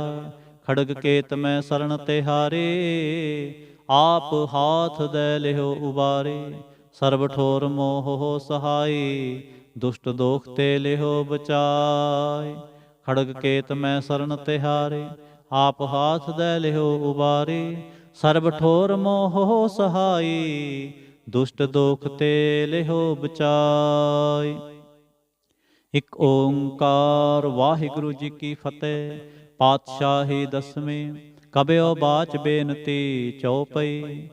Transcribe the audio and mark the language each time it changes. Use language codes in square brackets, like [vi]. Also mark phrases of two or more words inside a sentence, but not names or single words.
[hi] खड़ग केत में शरण तिहारे, आप हाथ दे लिहो उबारे। सर्व ठोर मोह हो सहाय, दुष्ट दोख ते लिहो बचाय। खड़ग केत में शरण तिहारे, आप हाथ दे लिहो उबारे। [pa] ਸਰਬ ਠੋਰ ਮੋਹ ਸਹਾਈ, ਦੁਸ਼ਟ ਦੋਖ ਤੇ ਲਿਹੋ ਬਚਾਈ। ਇਕ ਓੰਕਾਰ ਵਾਹਿਗੁਰੂ ਜੀ ਕੀ ਫਤਿਹ। ਪਾਤਸ਼ਾਹੀ ਦਸਵੀਂ। ਕਬਿਓ ਬਾਚ ਬੇਨਤੀ ਚਉਪਈ।